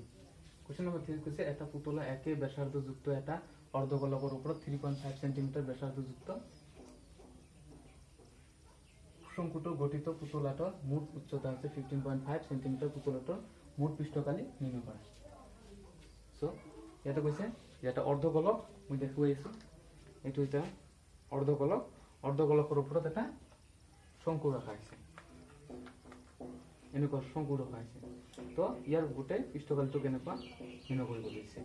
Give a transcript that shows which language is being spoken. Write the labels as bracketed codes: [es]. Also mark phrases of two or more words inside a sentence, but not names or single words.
[bn] কোশ্চেন নাম্বার 3 হচ্ছে একটা পুতলা একে ব্যাসার্ধযুক্ত একটা অর্ধগোলকের উপর 3.5 সেন্টিমিটার ব্যাসার্ধযুক্ত শঙ্কুট গঠিত পুতলাটার মোট উচ্চতা হচ্ছে 15.5 সেন্টিমিটার। পুতলাটার মোট পৃষ্ঠকালি নির্ণয় করা। [en] so [bn] এটা কইছে যে একটা অর্ধগোলক [as] মই দেখুই আইছো, [bn] এটা হইতা অর্ধগোলক, অর্ধগোলকের উপর একটা শঙ্কু রাখা আছে, [as] এনেকুৱা শঙ্কু ৰখা আছে। তো ইয়াৰ গোটেই পৃষ্ঠকালিটো কেনেকুৱা নিৰ্ণয় কৰিব দিছে।